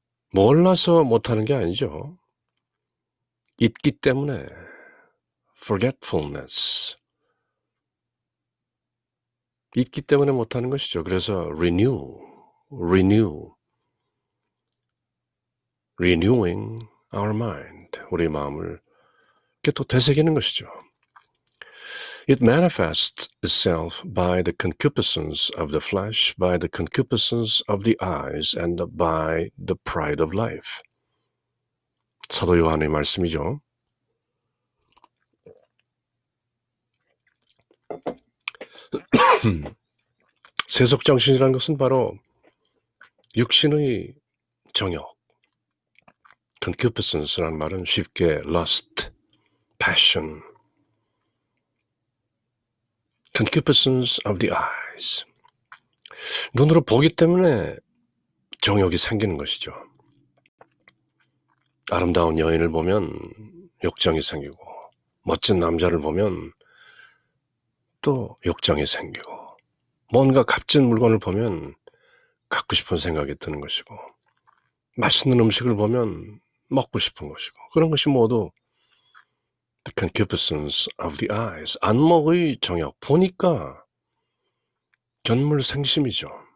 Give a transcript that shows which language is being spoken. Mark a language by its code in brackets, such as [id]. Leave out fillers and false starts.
[ko] 몰라서 못하는 게 아니죠. 잊기 때문에 forgetfulness 잊기 때문에 못하는 것이죠. 그래서 [en] renewing our mind [ko] 우리 마음을 이렇게 또 되새기는 것이죠. [en] It manifests itself by the concupiscence of the flesh, by the concupiscence of the eyes, and by the pride of life. [ko] 사도 요한의 말씀이죠. 세속정신이라는 것은 바로 육신의 정욕, [en] concupiscence라는 [ko] 말은 쉽게 [en] lust, passion, concupiscence of the eyes. [ko] 눈으로 보기 때문에 정욕이 생기는 것이죠. 아름다운 여인을 보면 욕정이 생기고, 멋진 남자를 보면 또 욕정이 생기고, 뭔가 값진 물건을 보면 갖고 싶은 생각이 드는 것이고, 맛있는 음식을 보면 먹고 싶은 것이고, 그런 것이 모두 [en] the concupiscence of the eyes, [ko] 안목의 정욕, 보니까 견물생심이죠.